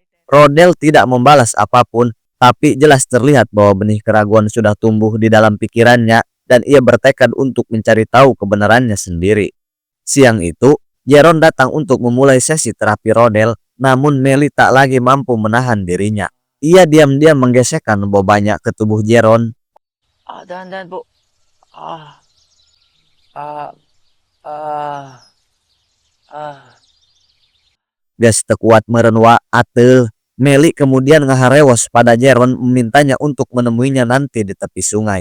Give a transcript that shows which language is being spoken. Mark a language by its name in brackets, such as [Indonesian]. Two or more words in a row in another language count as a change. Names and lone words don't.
[Indonesian] Rodel tidak membalas apapun, tapi jelas terlihat bahwa benih keraguan sudah tumbuh di dalam pikirannya dan ia bertekad untuk mencari tahu kebenarannya sendiri. Siang itu, Jeron datang untuk memulai sesi terapi Rodel, namun Melly tak lagi mampu menahan dirinya. Ia diam-diam menggesekkan bobanya ke tubuh Jeron. [Filipino] Dahan-dahan po. Ah. Ah. Ah. Ah. Gas tekuat merenwa ateu. [Indonesian] Melly kemudian ngaharewos pada Jeron memintanya untuk menemuinya nanti di tepi sungai.